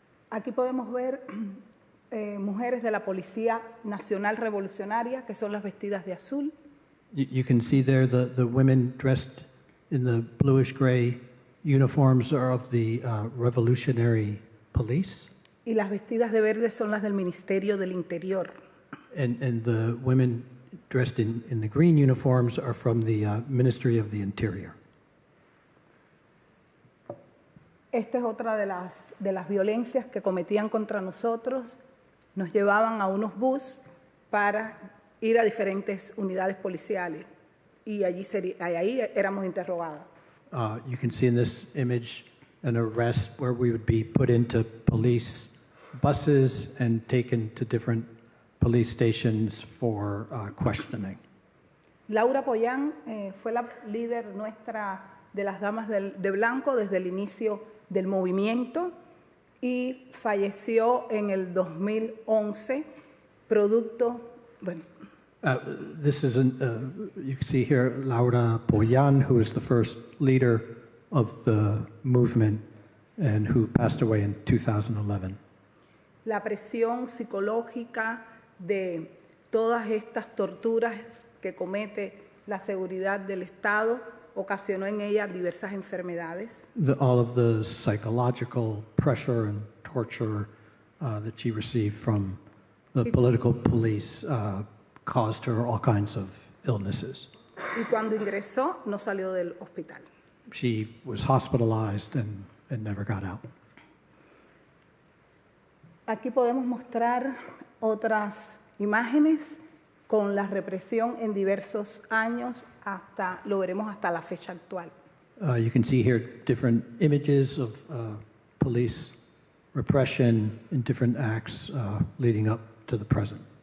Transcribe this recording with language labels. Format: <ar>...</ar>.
<es>Aquí podemos ver mujeres de la Policía Nacional Revolucionaria, que son las vestidas de azul.</es> <en>You can see there the women dressed in the bluish-gray uniforms are of the Revolutionary Police.</en> <es>Y las vestidas de verde son las del Ministerio del Interior.</es> <en>And the women dressed in the green uniforms are from the Ministry of the Interior.</en> <es>Esta es otra de las violencias que cometían contra nosotros. Nos llevaban a unos bus para ir a diferentes unidades policiales y ahí éramos interrogados.</es> <en>You can see in this image an arrest where we would be put into police buses and taken to different police stations for questioning.</en> <es>Laura Poyan fue la líder nuestra de las Damas de Blanco desde el inicio del movimiento y falleció en el 2011 producto, bueno.</es> <en>This is, you can see here, Laura Poyan, who is the first leader of the movement and who passed away in 2011.</en> <es>La presión psicológica de todas estas torturas que comete la seguridad del Estado ocasionó en ella diversas enfermedades.</es> <en>All of the psychological pressure and torture that she received from the political police caused her all kinds of illnesses.</en> <es>Y cuando ingresó, no salió del hospital.</es> <en>She was hospitalized and never got out.</en> <es>Aquí podemos mostrar otras imágenes con la represión en diversos años, lo veremos hasta la fecha actual.</es> <en>You can see here different images of police repression in different acts leading up to the present.</en>